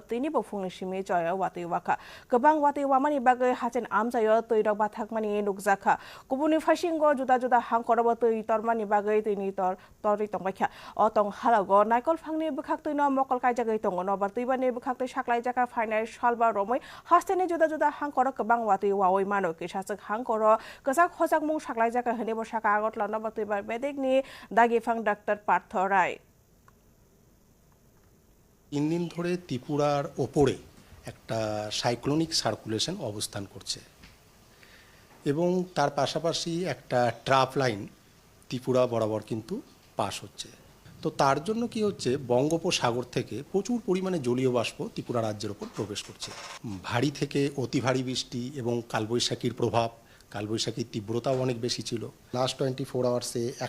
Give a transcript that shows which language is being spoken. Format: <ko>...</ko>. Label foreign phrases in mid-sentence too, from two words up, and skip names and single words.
<trp>tini bofungni simi choyau wati waka gobang wati wamani baga hachen amjayo toirok bathak mani nukjaka kubuni fashingo juda juda hangkorabo toi tormani bagai tini tori tongbaikha otong halago naikol phangni bukhak toino mokol kaijagai tongo no bar toibani bukhak toi saklai jaka final salba romoi hasene juda juda hangkoro gobang wati wawoi mano kisachak hangkoro kasak hojak mung saklai jaka hene bo saka agot লনবতিবার বেদিকনি দাগিফাং ডাক্তার পার্থ রায়</trp> <bn>3 দিন ধরে ত্রিপুরার ওপরে একটা</bn> <en>cyclonic circulation</en> <bn>অবস্থান করছে এবং তার পাশাপাশি একটা</bn> <en>trough line</en> <bn>ত্রিপুরা বরাবর কিন্তু পাস হচ্ছে তো তার জন্য কি হচ্ছে বঙ্গোপসাগর থেকে প্রচুর পরিমাণে জলীয় বাষ্প ত্রিপুরা রাজ্যের উপর প্রবেশ করছে ভারী থেকে অতি ভারী বৃষ্টি এবং কালবৈশাখীর প্রভাব কালবৈশাখীর তীব্রতাও অনেক বেশি ছিল</bn> <en>last 24 hours</en>